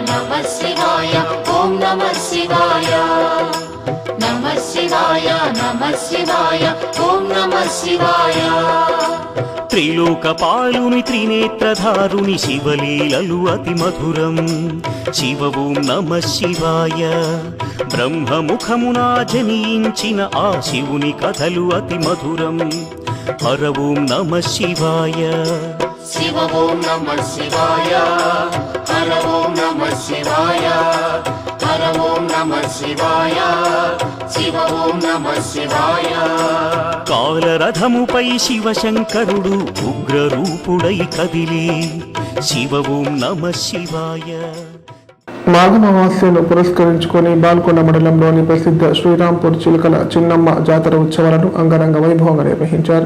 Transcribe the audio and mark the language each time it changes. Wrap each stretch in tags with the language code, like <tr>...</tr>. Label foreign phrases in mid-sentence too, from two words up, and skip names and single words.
<sa>ओम नमः शिवाय नमः शिवाय ओम नमः शिवाय</sa> <te>త్రిలోకపాలుని త్రినేత్రధారుని శివలీలలు అతి మధురం.</te> <sa>శివ ఓం నమః శివాయ.</sa> <te>బ్రహ్మముఖమునా జనించిన ఆ శివుని కథలు అతి మధురం.</te> <sa>హర ఓం నమః శివాయ. शिव ओम नमः शिवाय हर ओम नमः शिवाय हर ओम नमः शिवाय शिव ओम नमः शिवाय</sa> <te>కాలరథముపై శివశంకరుడు ఉగ్రరూపుడై కదిలి</te> <sa>శివ ఓం నమః శివాయ.</sa> <te>మాఘమావాస్యను పురస్కరించుకొని బాల్కొండ మండలంలోని ప్రసిద్ధ శ్రీరాంపూర్ చిలుకల చిన్నమ్మ జాతర ఉత్సవాలను అంగరంగ వైభవంగా నిర్వహించారు.</te>